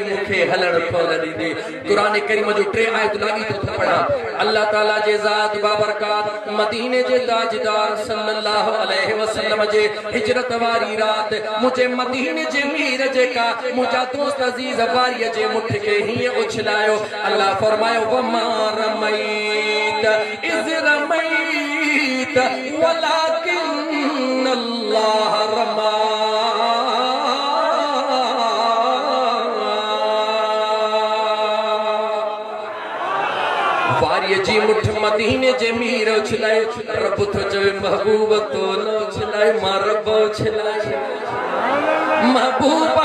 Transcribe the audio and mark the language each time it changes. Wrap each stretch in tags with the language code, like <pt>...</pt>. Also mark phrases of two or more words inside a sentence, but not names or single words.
<sd>मूंखे हलण कोन ॾींदी क़ुरान करीम जो 3 आयत लाॻी थो पढ़ां अल्लाह ताला जे ज़ात बाबरकात मदीने जे ताजदार</sd> <ar>صلى الله عليه وسلم</ar> <sd>जे हिजरत वारी रात मुझे मदीने जे मीर जेका मुंहिंजा दोस्त अज़ीज़ वारीअ जे मुठ खे हीअं उछलायो अल्लाह फरमायो</sd> <ar>وما رميت إذ رميت ولكن الله رمى</ar> <sd>वारीअ जी मुठ मदीने जे मीर उछलाए रब थो चवे महबूब तो न उछलाए मां रब उछलाए महबूब</sd>